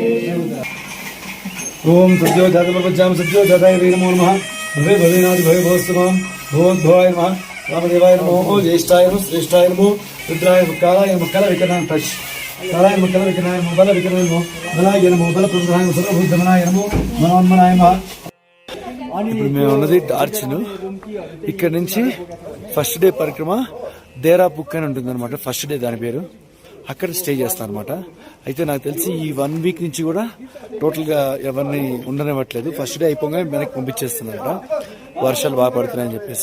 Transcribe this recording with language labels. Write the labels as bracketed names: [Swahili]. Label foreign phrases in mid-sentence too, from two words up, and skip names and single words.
[Sanskrit] ओम सद्यो जातपर्वज्जाम सद्यो जाताय वे नमो नमः भवे भवेनाथ भवे भवस्तमाम भवद्भवाय नमः रामदेवाय नमो ज्येष्ठाय नमो श्रेष्ठाय नमो रुद्राय नमो कालाय नमो कलविकरणाय टच कालाय नमो कलविकरणाय नमो बलविकरणाय नमो बलाय नमो बलप्रदाय नमो सर्वभूतमनाय नमो मनोन्मनाय नमः। [Telugu] ఇప్పుడు మేము ఉన్నది డార్చిను. ఇక్కడ నుంచి [English] first day [Telugu] పరిక్రమ దేరా బుక్ అని ఉంటుంది అనమాట. [English] first day [Telugu] దాని పేరు. అక్కడ స్టే చేస్తాను అనమాట. అయితే నాకు తెలిసి ఈ 1 వీక్ నుంచి కూడా టోటల్గా ఎవరిని ఉండనివ్వట్లేదు. [English] first day [Telugu] అయిపోగానే వెనక్కి పంపించేస్తున్నారట, వర్షాలు బాగా పడుతున్నాయని చెప్పేసి.